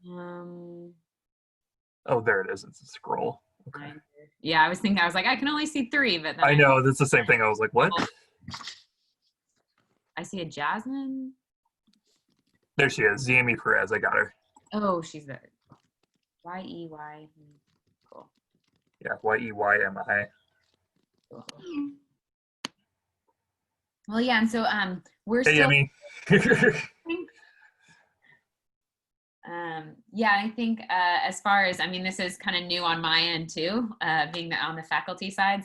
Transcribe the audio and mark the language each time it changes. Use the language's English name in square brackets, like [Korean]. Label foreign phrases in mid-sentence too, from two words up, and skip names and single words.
[English] Oh, there it is. It's a scroll. Okay. Yeah, I was like, I can only see 3, but then I know, that's the same thing. I was like, what? I see a Jasmine. There she is, Jamie Perez. I got her. Oh, she's there. Y-E-Y. Cool. Yeah, Y-E-Y-M-I. Cool. Well, yeah, and so we're hey, still. Yemi. Yeah, I think as far as, I mean, this is kind of new on my end too, being on the faculty side.